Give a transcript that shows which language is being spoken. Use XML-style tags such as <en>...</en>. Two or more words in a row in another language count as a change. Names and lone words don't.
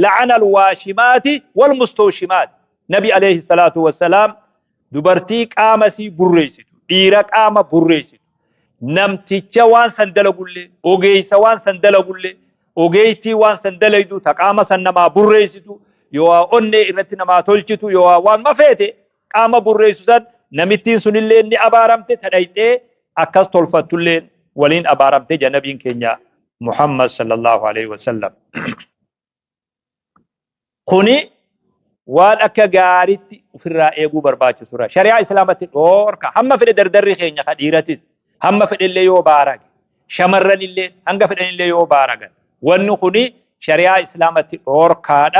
<ar>لعن الواشمات والمستوشمات.</ar> <om>Nabi</om> <ar>عليه الصلاة والسلام</ar> <om>dubartii qaama sii burreessitu dhiira qaama burreessitu namticha waan san dalagullee ogeeysa waan san dalagullee ogeeytii waan san dalaydu ta qaama san namaa burreessitu yoo onnee irratti namaa tolchitu yoo waan mafeete qaama burreessu san namittiin sunillee ni abaaramte tadhayxee akkas tolfattullee waliin abaaramte janabiin keenya Muhammad</om> <ar>صلى الله عليه وسلم.</ar> <om>Kuni waan akka gaariitti ofirraa eeguu barbaachisudha. Shari'aa islaamatti dhoorka hamma fedhe dardarri keenya kadhiiratis hamma fedhellee yoo baarage shamarranillee hanga fedhanillee yoo baaragan wanni kuni shari'aa islaamatti dhoorkaadha.</om>